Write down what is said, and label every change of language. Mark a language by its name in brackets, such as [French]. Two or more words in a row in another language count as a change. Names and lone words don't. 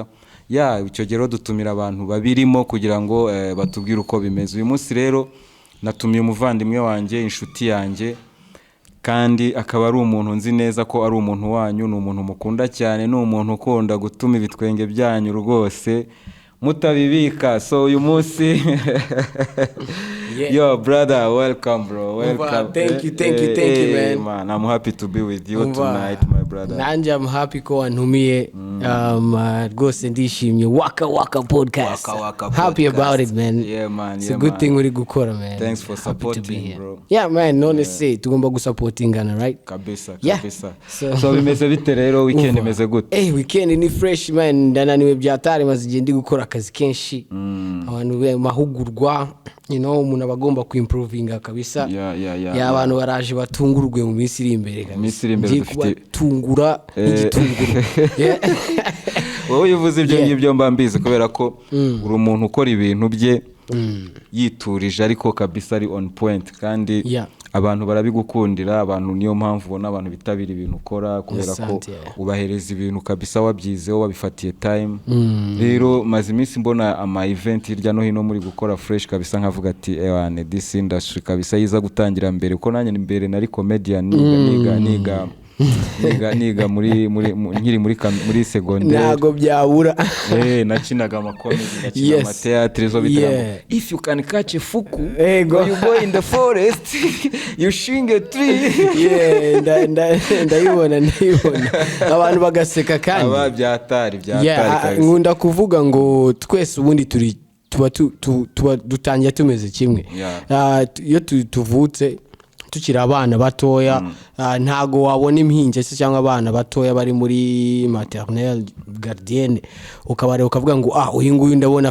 [Kinyarwanda] Icyo gero dutumira abantu babirimo kugira ngo batubwire uko bimeze. Uyu munsi rero natumiye umuvandimwe wanjye, inshuti yanjye, kandi akaba ari umuntu nzi neza ko ari umuntu wanyu, ni umuntu mukunda cyane, ni umuntu ukunda gutuma ibitwenge byanyu rwose mutabibika. So uyu munsi yo [English] brother, welcome bro, welcome. Thank you man. I'm happy to be with you tonight my brother. Nanje I'm happy ko wantumiye rwose ndishimye waka podcast. Happy about it man. Yeah man, it's a good thing [Kinyarwanda] uri gukora [English] man. Thanks for supporting bro. Yeah man, honestly [Kinyarwanda] tugomba gusupportingana [English] right? [Kinyarwanda] Kabisa. So bimeze bite rero, weekend imeze gute? Weekend ni fresh man, ndananiwe byatari maze ndi gukora akazi kenshi. Abantu mahugurwa, umuntu abagomba kuimprovinga kabisa. Abantu baraje batungurwe mu minsi iri imbere kabisa. Dufite tungura igitunguru. Wowe uvuze ibyo ngibyo mbambize kubera ko uri umuntu ukora ibintu bye yiturije ariko kabisa ari [English] on point, [Kinyarwanda] kandi abantu barabigukundira. Abantu niyo mpamvu ubona abantu bitabira ibintu ukora kubera ko ubahereza ibintu kabisa wabyizeho, wabifatiye time. Rero maze iminsi mbona ama event hirya no hino muri gukora fresh kabisa, nkavuga ati [English] this industry [Kinyarwanda] kabisa yiza gutangira mbere, uko nanjye imbere nari comedian niga muri secondaire. Nago byabura. Nakinaga amakomedi, nakina amateatre zo bitaramo. [English] If you can catch a fuku, you go in the forest, you swing a tree. [Kinyarwanda] Ndayibona abantu bagaseka kandi aba byatari nkunda kuvuga ngo twese ubundi tuba dutangiye tumeze kimwe. Iyo tuvutse tukiri abana batoya ntago wabona impinja se cyangwa abana batoya bari muri [French] maternelle gardienne [Kinyarwanda] ukabareba ukavuga ngo uyu nguyu ndabona